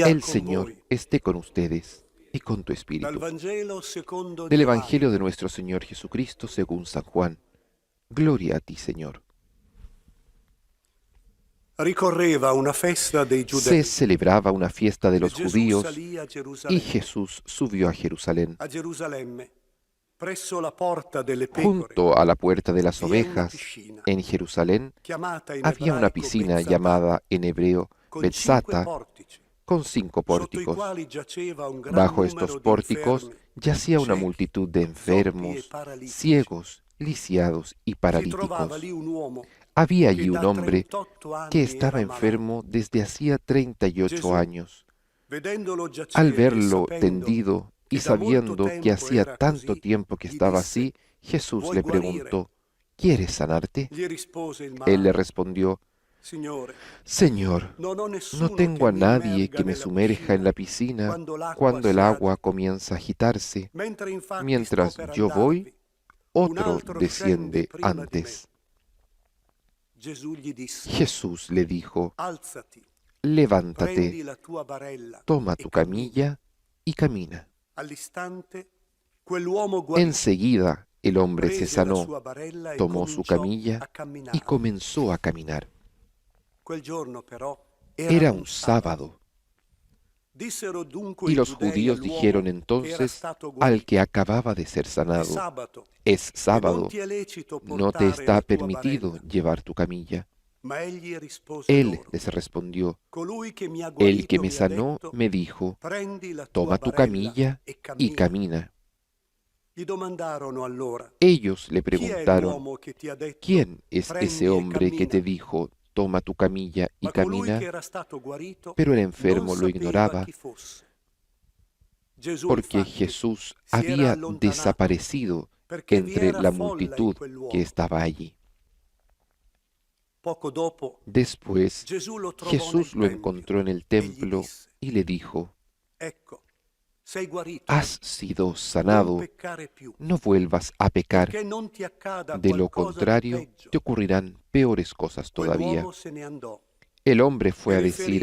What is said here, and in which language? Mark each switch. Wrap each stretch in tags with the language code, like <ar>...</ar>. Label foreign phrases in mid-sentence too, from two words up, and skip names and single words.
<es>El</es> <it>con</it> <es>Señor</es> <it>voi.</it> <es>esté con ustedes y con tu espíritu.</es> <it>Dal Vangelo secondo</it> <es>Del</es> <it>Giovanni.</it> <es>Evangelio de nuestro Señor Jesucristo según San Juan. Gloria a ti, Señor.</es> <it>Ricorreva una festa dei</it> <es>Se</es> <it>Giudei.</it> <es>celebraba una fiesta de los</es> <it>Gesù</it> <es>judíos</es> <it>salì a</it> <es>y</es> <it>Gerusalemme,</it> <es>Jesús subió a Jerusalén.</es> <it>presso la porta delle pecore,</it> <es>Junto a la puerta de las</es> <it>vi una</it> <es>ovejas,</es> <it>piscina,</it> <es>en Jerusalén,</es> <it>chiamata in</it> <es>había una</es> <it>ebraico</it> <es>piscina</es> <it>Betzata,</it> <es>llamada en hebreo</es> <it>con 5</it> <es>Betzata,</es> <it>portici,</it> <es>con 5</es> <it>sotto i</it> <es>pórticos.</es> <it>quali giaceva un gran</it> <es>Bajo</es> <it>numero</it> <es>estos</es> <it>di</it> <es>pórticos</es> <it>infermi,</it> <es>yacía una</es> <it>ciechi,</it> <es>multitud de</es> <it>zoppi e</it> <es>enfermos,</es> <it>paralitici.</it> <es>ciegos, lisiados y</es> <it>Si trovava</it> <es>paralíticos.</es> <it>lì un uomo</it> <es>Había</es> <it>che</it> <es>allí un</es> <it>da</it> <es>hombre</es> <it>38 anni</it> <es>que estaba</es> <it>era malato.</it> <es>enfermo desde hacía 38</es> <it>Gesù,</it> <es>años.</es> <it>vedendolo giacere</it> <es>Al</es> <it>e</it> <es>verlo</es> <it>sapendo</it> <es>tendido y</es> <it>che da molto</it> <es>sabiendo que</es> <it>tempo</it> <es>hacía</es> <it>era</it> <es>tanto</es> <it>così,</it> <es>tiempo que</es> <it>gli</it> <es>estaba</es> <it>disse:</it> <es>así, Jesús</es> <it>"Vuoi</it> <es>le</es> <it>guarire?"</it> <es>preguntó, ¿quieres sanarte?</es> <it>Gli rispose il</it> <es>Él le</es> <it>malato:</it> <es>respondió,</es> <it>Signore,</it> <es>Señor,</es> <it>non ho</it> <es>no</es> <it>nessuno</it> <es>tengo</es> <it>che</it> <es>a</es> <it>mi</it> <es>nadie</es> <it>immerga</it> <es>que me</es> <it>nella</it> <es>sumerja en la</es> <it>piscina</it> <es>piscina</es> <it>quando l'acqua</it> <es>cuando el</es> <it>si</it> <es>agua</es> <it>agita.</it> <es>comienza a agitarse.</es> <it>Mentre infatti</it> <es>Mientras</es> <it>sto per</it> <es>yo voy,</es> <it>andarvi, un</it> <es>otro</es> <it>altro</it> <es>desciende</es> <it>scende prima di me.</it> <es>antes.</es> <it>Gesù gli disse:</it> <es>Jesús le dijo,</es> <it>alzati, prendi</it> <es>levántate,</es> <it>la tua barella</it> <es>toma</es> <it>e</it> <es>tu</es> <it>cammina.</it> <es>camilla y camina.</es> <it>All'istante quell'uomo guarì,</it> <es>Enseguida el hombre se</es> <it>prese la</it> <es>sanó,</es> <it>sua barella e</it> <es>tomó su</es> <it>cominciò</it> <es>camilla</es> <it>a</it> <es>y</es> <it>camminare.</it> <es>comenzó a caminar.</es> <it>Quel giorno però</it> <es>Era un sábado.</es> <it>Dissero dunque</it> <es>Y</es> <it>i</it> <es>los</es> <it>giudei</it> <es>judíos</es> <it>all'uomo</it> <es>dijeron</es> <it>che era</it> <es>entonces</es> <it>stato</it> <es>al</es> <it>guarito:</it> <es>que acababa de ser</es> <it>è</it> <es>sanado,</es> <it>sabato</it> <es>es</es> <it>e non</it> <es>sábado,</es> <it>ti è lecito</it> <es>no te</es> <it>portare</it> <es>está</es> <it>la tua</it> <es>permitido</es> <it>barella.</it> <es>llevar tu camilla.</es> <it>Ma egli rispose</it> <es>Él</es> <it>loro:</it> <es>les respondió,</es> <it>colui che mi ha</it> <es>el que</es> <it>guarito</it> <es>me</es> <it>mi ha</it> <es>sanó</es> <it>detto:</it> <es>me dijo,</es> <it>prendi la tua</it> <es>toma tu</es> <it>barella</it> <es>camilla</es> <it>e</it> <es>y</es> <it>cammina.</it> <es>camina.</es> <it>Gli domandarono allora:</it> <es>Ellos le</es> <it>chi è</it> <es>preguntaron,</es> <it>l'uomo che ti ha detto:</it> <es>¿quién es</es> <it>prendi</it> <es>ese</es> <it>e</it> <es>hombre que te</es> <it>cammina?</it> <es>dijo, toma tu camilla y</es> <it>Ma colui</it> <es>camina?</es> <it>che era stato guarito</it> <es>Pero el</es> <it>non</it> <es>enfermo lo</es> <it>sapeva</it> <es>ignoraba</es> <it>chi fosse. Gesù</it> <es>porque</es> <it>infatti</it> <es>Jesús</es> <it>si era</it> <es>había</es> <it>allontanato</it> <es>desaparecido</es> <it>perché vi</it> <es>entre</es> <it>era</it> <es>la</es> <it>folla in</it> <es>multitud</es> <it>quell'uomo.</it> <es>que estaba allí.</es> <it>Poco dopo</it> <es>Después</es> <it>Gesù lo trovò</it> <es>Jesús</es> <it>nel</it> <es>lo</es> <it>tempio</it> <es>encontró en el</es> <it>e gli</it> <es>templo</es> <it>disse:</it> <es>y le dijo,</es> <it>Ecco, sei guarito.</it> <es>Has sido</es> <it>Non</it> <es>sanado,</es> <it>peccare più,</it> <es>no vuelvas a pecar.</es> <it>che non ti accada</it> <es>De lo</es> <it>qualcosa di</it> <es>contrario,</es> <it>peggio.</it> <es>te ocurrirán peores cosas todavía.</es> <it>Quell'uomo se ne andò</it> <es>El hombre fue</es> <it>e</it> <es>a</es> <it>riferì</it>